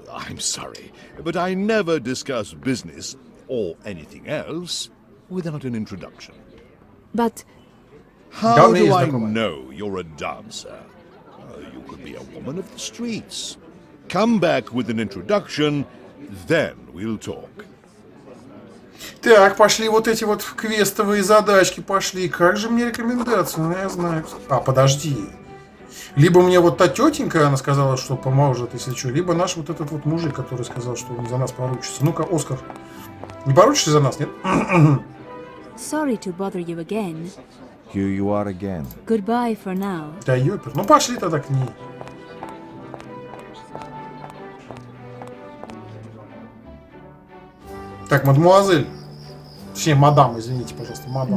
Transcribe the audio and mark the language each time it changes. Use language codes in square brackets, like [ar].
[en] I'm sorry, but I never discuss business or anything else without an introduction. But How do I know you're a dancer? You could be a woman of the streets. Come back with an introduction, then we'll talk. [ru] Так, пошли вот эти вот квестовые задачки пошли. Как же мне рекомендацию? Ну, я знаю. Подожди. Либо мне вот та тетенька, она сказала, что поможет, если что, либо наш вот этот вот мужик, который сказал, что он за нас поручится. Ну-ка, Оскар, не поручишься за нас, нет? [en] sorry to bother you again. Here you are again. Goodbye for now. [ru] Да ёпер, ну пошли тогда к ней. Так, мадемуазель. Точнее, мадам, извините, пожалуйста, мадам.